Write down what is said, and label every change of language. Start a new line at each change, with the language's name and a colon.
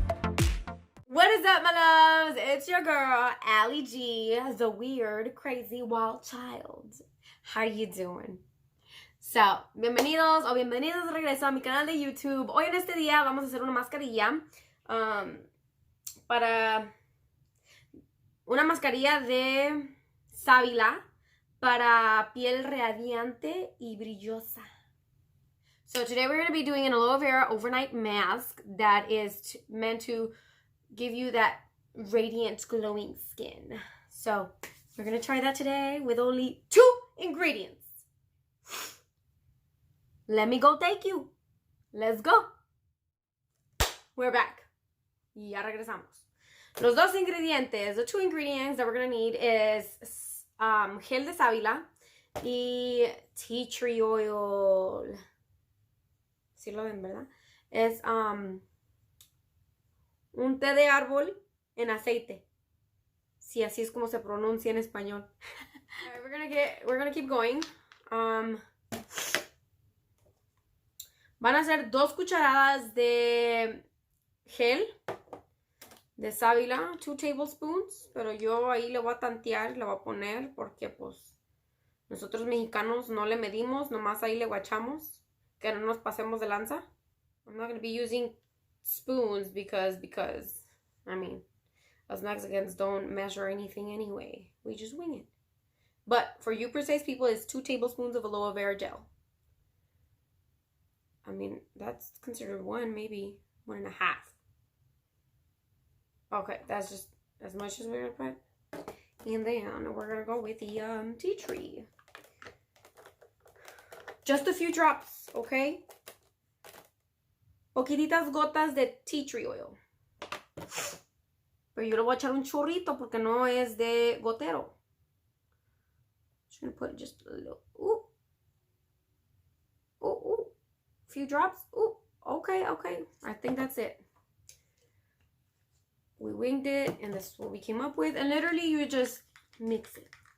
English: loves, it's your girl, Allie G, the weird, crazy, wild child. How you doing?
Spanish: So, bienvenidos o bienvenidos de regreso a mi canal de YouTube. Hoy en este día vamos a hacer una mascarilla una mascarilla de sábila para piel radiante y brillosa.
English: So today we're going to be doing an aloe vera overnight mask that is meant to give you that radiant, glowing skin. So we're going to try that today with only 2 ingredients. Let me go take you. Let's go. We're back.
Spanish: Ya regresamos. Los 2 ingredientes,
English: the 2 ingredients that we're going to need is gel de sábila y tea tree oil.
Spanish: Sí lo ven, ¿verdad? Es un té de árbol en aceite. Sí, así es como se pronuncia en español.
English: All right, we're gonna keep going.
Spanish: Van a ser 2 cucharadas de gel de sábila,
English: 2 tablespoons,
Spanish: pero yo ahí le voy a tantear, le voy a poner porque pues nosotros mexicanos no le medimos, nomás ahí le guachamos, que no nos pasemos de lanza.
English: I'm not going to be using spoons because I mean, us Mexicans don't measure anything anyway. We just wing it. But for you precise people, it's 2 tablespoons of aloe vera gel. I mean, that's considered 1, maybe 1.5. Okay, that's just as much as we're gonna put. And then we're gonna go with the tea tree. Just a few drops, okay?
Spanish: Poquititas gotas de tea tree oil. Pero yo le voy a echar un chorrito porque no es de gotero.
English: Just gonna put just a little. Ooh. Ooh, ooh. Few drops. Ooh. Okay, okay. I think that's it. We winged it, and this is what we came up with. And literally, you just mix it.